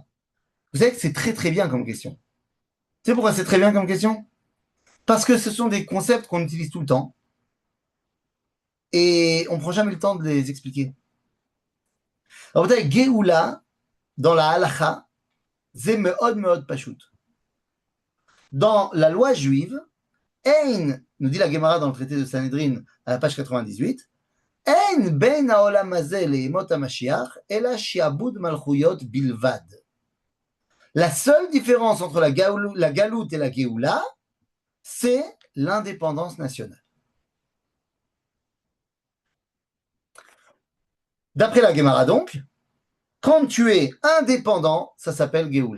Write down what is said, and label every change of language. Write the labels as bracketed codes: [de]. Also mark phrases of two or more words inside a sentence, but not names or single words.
[fr] Vous savez que c'est très très bien comme question. Tu sais pourquoi c'est très bien comme question? Parce que ce sont des concepts qu'on utilise tout le temps et on ne prend jamais le temps de les expliquer. Alors vous savez, Géoula, dans la halacha, c'est [he] מאד מאד פשוט. [fr] Dans la loi juive, Ein, nous dit la Gemara dans le traité de Sanhedrin à la page 98, [he] אין בין העולם הזה לימות המשיח אלא שעבוד מלכויות בלבד. [fr] La seule différence entre la galoute et la Géoula, c'est l'indépendance nationale. D'après la Gemara donc, quand tu es indépendant, ça s'appelle Géoula.